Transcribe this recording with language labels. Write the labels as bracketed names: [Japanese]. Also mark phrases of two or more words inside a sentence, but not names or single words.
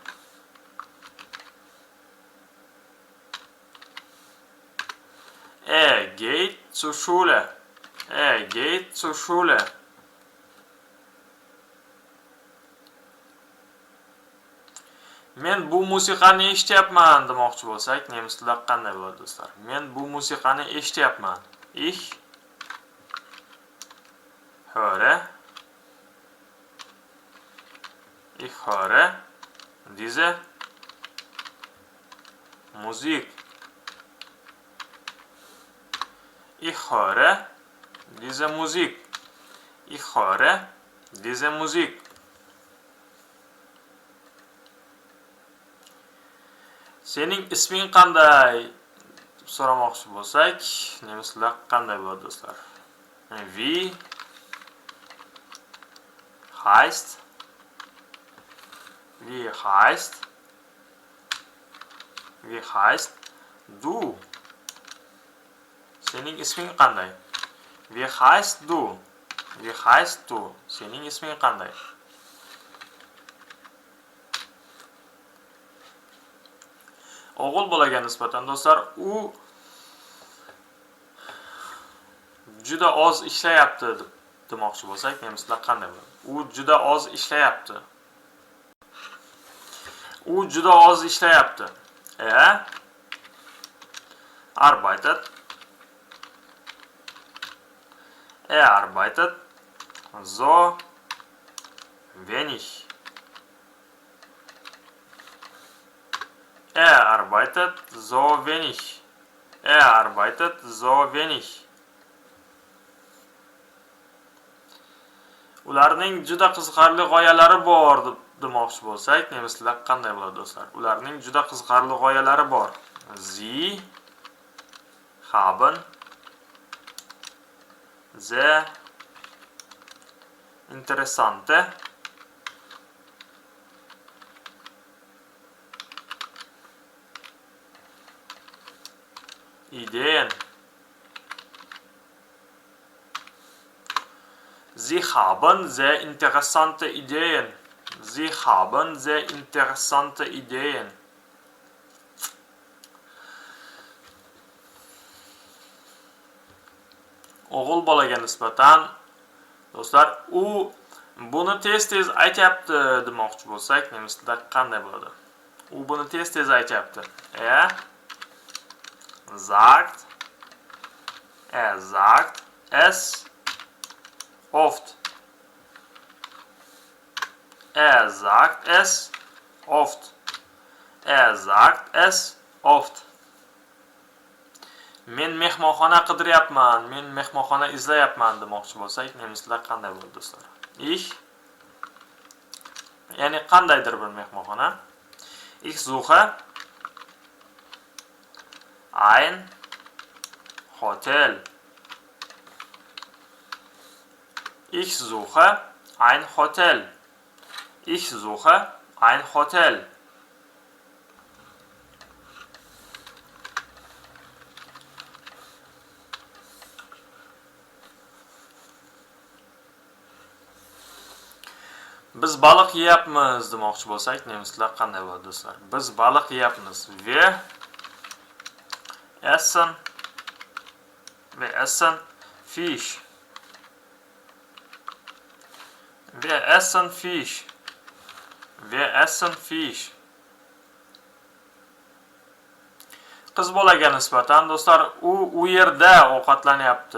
[German] Geht zur Schule. Geht zur Schule. [Uzbek] Men bu musiqani eshityapman demoqchi bo'lsak, nemislar qanday bo'ladi do'stlar? Men bu musiqani eshityapman. [German] Ich höre diese Musik. Ich höre diese Musik. Ich höre diese Musik. [Uzbek] Sening isming qanday? deb so'ramoqchi bo'lsak, nemislar qanday bo'ladi do'stlar? [German] Wie heißt du? [Uzbek] Sening isming qanday? [German] Wie heißt du? [Uzbek] Sening isming qanday? O'g'il bolaga nisbatan do'stlar, u juda oz ishlayapti demoqchi bo'lsak, nemislar qanday bo'ladi? U juda oz ishlayapti. U juda oz ishlayapti. [German] Arbeitet so wenig. Er arbeitet so wenig. Er arbeitet so wenig. [Uzbek] Ularning juda qiziqarli g'oyalari bor demoqchi bo'lsak, nemis tilida qanday bo'ladi do'stlar? Ularning juda qiziqarli g'oyalari bor. [German] Sie haben sehr interessante Ideen. Sie haben sehr interessante Ideen. Sie haben sehr interessante Ideen. [Uzbek] O'g'il bolaga nisbatan do'stlar, u buni tez-tez aytyapti demoqchi bo'lsak, nemis tilida qanday bo'ladi? U buni tez-tez aytyapti. [German] Er sagt es oft. Er sagt es oft. Er sagt es oft. [Uzbek] Men mehmonxona qidiryapman, men mehmonxona izlayapman demoqchi bo'lsak, nemis tilida qanday bo'ladi do'stlar? Ich, ya'ni qandaydir bir mehmonxona. [German] Ich suche ein Hotel. Ich suche ein Hotel. Ich suche ein Hotel. [Uzbek] Biz baliq yeyapmiz demoqchi bo'lsak, nemis tilida qanday bo'ladi do'stlar? Biz baliq yeyapmiz. [German] Wir essen Fisch. Wir essen Fisch. Wir essen Fisch. [Uzbek] Qiz bolaga nisbatan do'stlar, u yerda ovqatlanyapti.